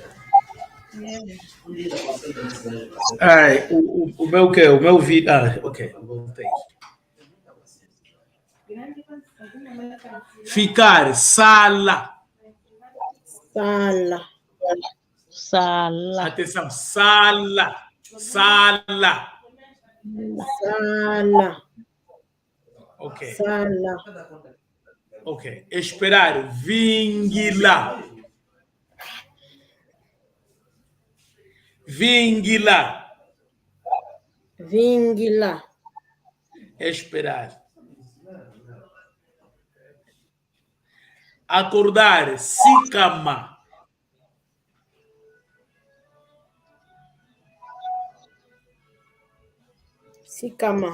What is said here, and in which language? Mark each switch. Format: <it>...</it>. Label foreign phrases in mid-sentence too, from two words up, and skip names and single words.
<pt>Ai, o meu que? O meu vídeo. Ok, voltei. Ficar, sala. Sala. Sala. Atenção, sala. Sala. Sala. Ok. Sala. Ok. Esperar. Vingila. Vingila. Vingila. Esperar. Acordar. Sicama. Sicama.</pt>